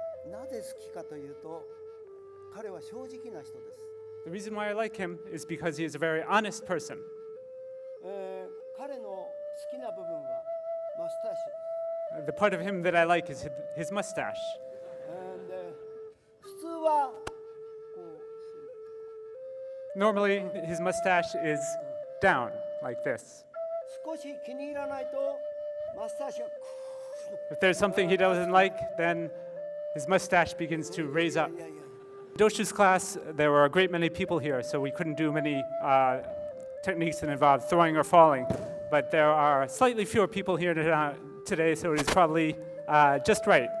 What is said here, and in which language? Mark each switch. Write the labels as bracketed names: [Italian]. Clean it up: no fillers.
[Japanese] なぜ好きかというと、彼は正直な人です。 [English] The reason why I like him is because he is a very honest person. [Japanese] 彼の好きな部分はマスターシュ。 [English] The part of him that I like is his mustache. [Japanese] And 普通はこう [English] Normally, his mustache is down like this. [Japanese] 少し気に入らないとマスターシュが [English] If there's something he doesn't like, then his mustache begins to raise up. [Japanese] いやいや [English] Doshu's class, there were a great many people here, so we couldn't do many techniques that involved throwing or falling. But there are slightly fewer people here today, so it is probably just right.